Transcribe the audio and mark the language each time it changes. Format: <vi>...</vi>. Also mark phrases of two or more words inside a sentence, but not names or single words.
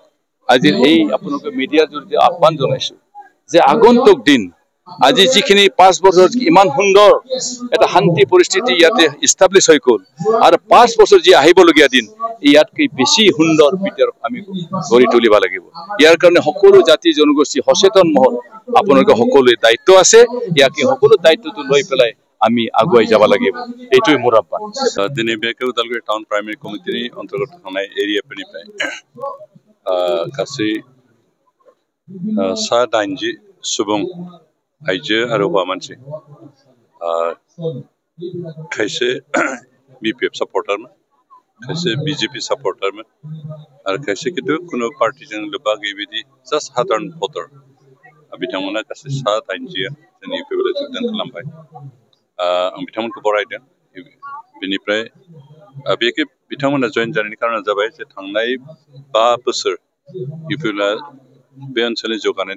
<as>আজি এই আপোনালোকে মিডিয়াৰ জৰিয়তে আহ্বান জনাইছো যে আগন্তুক দিন আজি যিখিনি 5 বছৰ ইমান সুন্দৰ এটা শান্তি পৰিস্থিতি ইয়াতে ইষ্টাব্লিছ হৈ গ'ল আৰু 5 বছৰ যি আহিবলগীয়া দিন ইয়াতকৈ বেছি সুন্দৰ বিটিআৰ আমি গঢ়ি তুলিব লাগিব ইয়াৰ কাৰণে সকলো জাতি জনগোষ্ঠী সচেতন মহল আপোনালোকে সকলোৱে দায়িত্ব আছে ইয়াকে সকলো দায়িত্বটো লৈ পেলাই আমি আগুৱাই যাব লাগিব এইটোৱে মোৰ আহ্বান</as> <brx>দিনে বেকে উদালগুৰি টাউন প্ৰাইমেৰী কমিটিৰ অন্তৰ্গত থানাই এৰিয়া পেনিপাই গাসै 80 सुबुं आइजो आरो हौवा मानसि खायसे बिपिएफ सापर्टारमोन खायसे बिजेपि सापर्टारमोन आरो खायसे किन्तु कुनु पार्टीजों लोब्बा गैयै बायदि जास्ट साधारन भटार बिथांमोना गासै 80 जोंनि इउपिपिएलआव जोगदान खालामबाय आं बिथांमोनखौ बरायदों बेनिफ्राय बेखे बिथांमोना जइन जानायनि कारना जाबाय जे थांनाय 5 बोसोर इउपिपिएलआ बे ओनसोलनि जौगानायनि</brx>